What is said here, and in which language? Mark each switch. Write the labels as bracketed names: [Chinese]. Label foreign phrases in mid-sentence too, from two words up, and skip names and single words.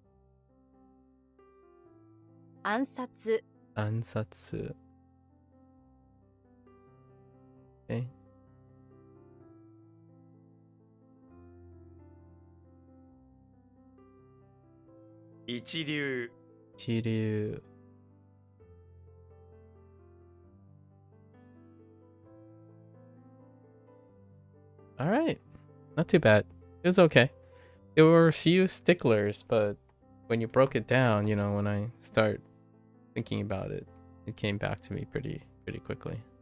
[Japanese] 暗殺。 Ansatsu. Okay. Ichiryu. Chiryu. [English] All right. Not too bad. It was okay. There were a few sticklers, but when you broke it down, you know, when I start thinking about it, it came back to me pretty quickly.